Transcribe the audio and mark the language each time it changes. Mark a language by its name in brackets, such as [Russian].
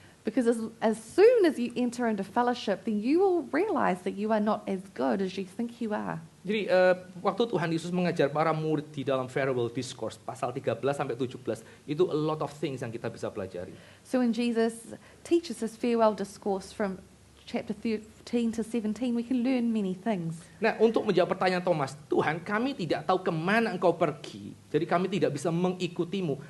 [English] Because as soon as you enter into fellowship, then you will realize that you are not as good as you think you are. [Indonesian] Jadi waktu Tuhan Yesus mengajar para murid di dalam farewell discourse pasal 13 sampai 17 itu a lot of things yang kita bisa pelajari. [English] So when Jesus teaches his farewell discourse from chapter 13 to 17, we can learn many things. [Indonesian] Nah, untuk menjawab pertanyaan Thomas, Tuhan, kami tidak tahu kemana engkau pergi, jadi kami tidak bisa mengikutimu.